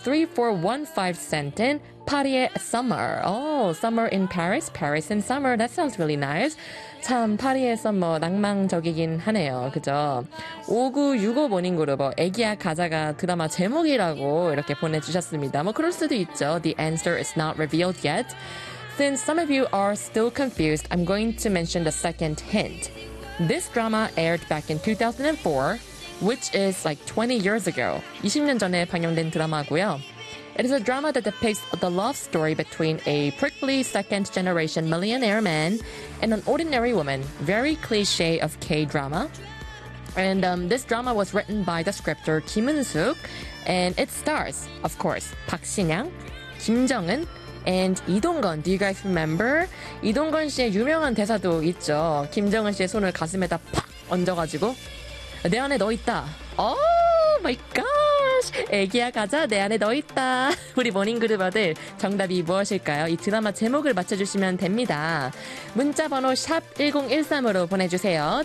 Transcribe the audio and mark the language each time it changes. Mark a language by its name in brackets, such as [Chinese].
[English] 3415 sent in [Korean] 파리의 [English] summer. Oh, summer in Paris, Paris in summer. That sounds really nice. [Korean] 참, 파리의 summer 낭만적이긴 하네요. 그죠? 5965 모닝 그룹, 애기야 가자가 드라마 제목이라고 이렇게 보내주셨습니다. 뭐 그럴 수도 있죠. [English] The answer is not revealed yet. Since some of you are still confused, I'm going to mention the second hint. This drama aired back in 2004, which is like 20 years ago. [Korean] 20년 전에 방영된 드라마고요. [English] It is a drama that depicts the love story between a prickly second-generation millionaire man and an ordinary woman. Very cliche of K-drama. And this drama was written by the scripter Kim Eun-suk, and it stars, of course, Park Shin-young, Kim Jong-un, And 이동건, do you guys remember? [Korean] 이동건 씨의 유명한 대사도 있죠. 김정은 씨의 손을 가슴에다 팍 얹어가지고 내 안에 너 있다. [English] Oh my gosh! [Korean] 애기야 가자, 내 안에 너 있다. 우리 모닝그룹어들 정답이 무엇일까요? 이 드라마 제목을 맞춰주시면 됩니다. 문자 번호 샵 1013으로 보내주세요.